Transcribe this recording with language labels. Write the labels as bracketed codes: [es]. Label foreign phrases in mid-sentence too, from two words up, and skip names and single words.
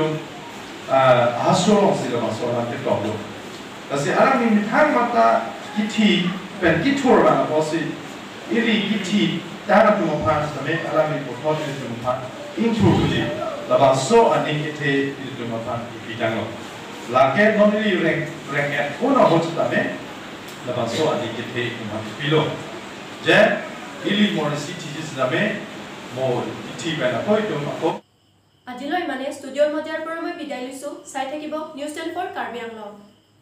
[mjw] asoro si labang solam ke toplo kasi alam ni mithang mata kiti pen kitur bang aposi iri kiti dana tu mukhan same alam ni puthot itu mukhan intro tuji labang so ani kite itu mukhan ipidango lake nonili rank at una hotame labang so ani kite mukhan pilo je ili morisi teaches dame more iti bana poito mako [as] আজিলৈ মানে ষ্টুডিঅ'ৰ মজিয়াৰ পৰা মই বিদায় লৈছো চাই থাকিব নিউজ.4 কাৰ্বি আংলং।